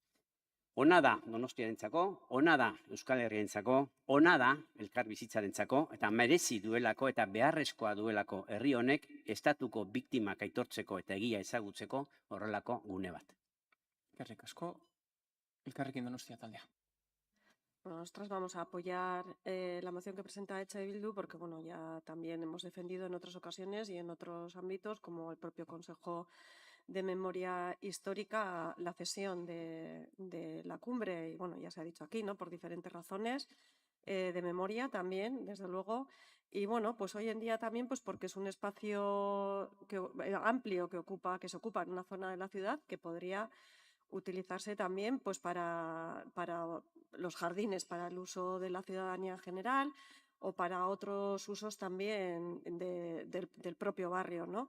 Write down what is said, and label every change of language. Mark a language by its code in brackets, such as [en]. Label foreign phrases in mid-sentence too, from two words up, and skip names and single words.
[eu] Ona da Donostiarentzako, ona da Euskal Herriarentzako, ona da elkar bizitzarentzako, eta merezi duelako eta beharrezkoa duelako herri honek estatuko biktimak aitortzeko eta egia ezagutzeko horrelako gune bat. Eskerrik asko, Elkarrekin Donostia taldea. Bueno, [es] nosotros vamos a apoyar la moción que presenta EH Bildu porque ya también hemos defendido en otras ocasiones y en otros ámbitos, como el propio Consejo de Memoria Histórica, la cesión de la cumbre, y ya se ha dicho aquí, ¿no? Por diferentes razones, de memoria también, desde luego, y pues hoy en día también porque es un espacio amplio que se ocupa en una zona de la ciudad que podría utilizarse también para los jardines, para el uso de la ciudadanía en general o para otros usos también del propio barrio, ¿no?